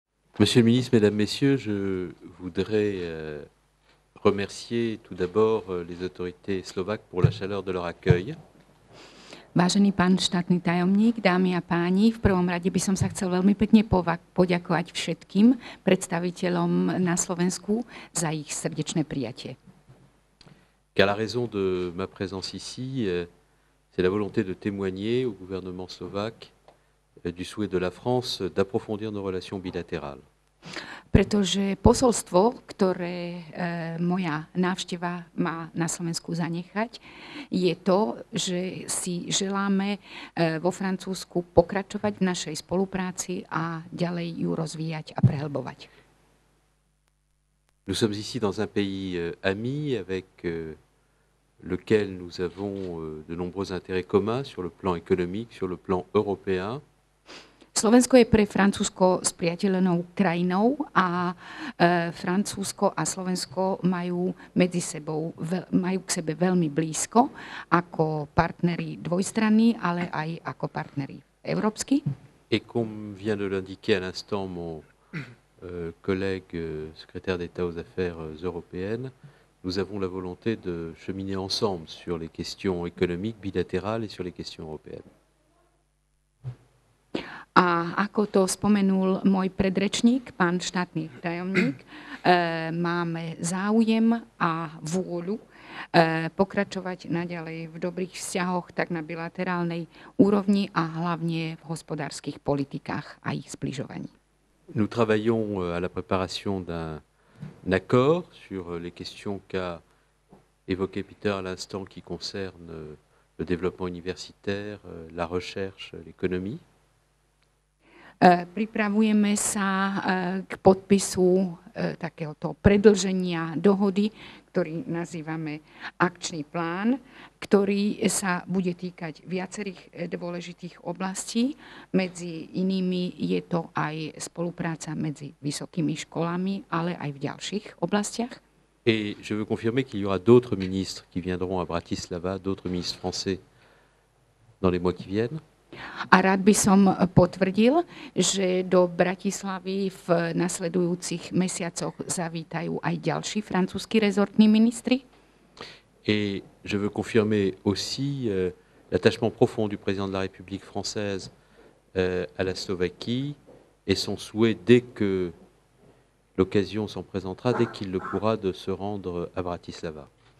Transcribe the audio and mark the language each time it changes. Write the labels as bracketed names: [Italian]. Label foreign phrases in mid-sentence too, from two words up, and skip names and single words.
[French] Monsieur le ministre, Mesdames, Messieurs, je voudrais remercier tout d'abord les autorités slovaques pour la chaleur de leur accueil. [Slovak] Vážený pán štátny tajomník, dámy a páni, v prvom rade by som sa chcel veľmi pekne poďakovať všetkým predstaviteľom na Slovensku za ich srdečné prijatie. [French] Car la raison de ma présence ici, c'est la volonté de témoigner au gouvernement slovaque du souhait de la France d'approfondir nos relations bilatérales. [Slovak] Pretože posolstvo, ktoré moja návšteva má na Slovensku zanechať, je to, že si želáme vo Francúzsku pokračovať v našej spolupráci a ďalej ju rozvíjať a prehlbovať. [French] Nous sommes ici dans un pays ami avec lequel nous avons de nombreux intérêts communs sur le plan économique, sur le plan européen. [Slovak] Slovensko je pre Francúzsko spriateľenou krajinou a Francúzsko a Slovensko majú medzi sebou, majú k sebe veľmi blízko ako partneri dvojstranní, ale aj ako partneri európsky. [French] Et comme vient de l'indiquer à l'instant mon collègue secrétaire d'État aux Affaires européennes, nous avons la volonté de cheminer ensemble sur les questions économiques bilatérales et sur les questions européennes. [Slovak] A ako to spomenul môj predrečník, pán štátny tajomník, máme záujem a vôľu pokračovať naďalej v dobrých vzťahoch tak na bilaterálnej úrovni a hlavne v hospodárskych politikách a ich zbližovaní. [French] Nous travaillons à la préparation d'un accord sur les questions qu'a évoqué Peter à l'instant qui concernent le développement universitaire, la recherche, l'économie. [Slovak] Pripravujeme sa k podpisu takéhoto predĺženia dohody, ktorý nazývame akčný plán, ktorý sa bude týkať viacerých dôležitých oblastí. Medzi inými je to aj spolupráca medzi vysokými školami, ale aj v ďalších oblastiach. [French] Et je veux confirmer qu'il y aura d'autres ministres qui viendront à Bratislava, d'autres ministres français dans les mois qui viennent. [Slovak] A rád by som potvrdil, že do Bratislavy v nasledujúcich mesiacoch zavítajú aj ďalší francúzski rezortní ministri. [French] Et je veux confirmer aussi l'attachement profond du président de la République française à la Slovaquie et son souhait, dès que l'occasion s'en présentera, dès qu'il le pourra, de se rendre à Bratislava.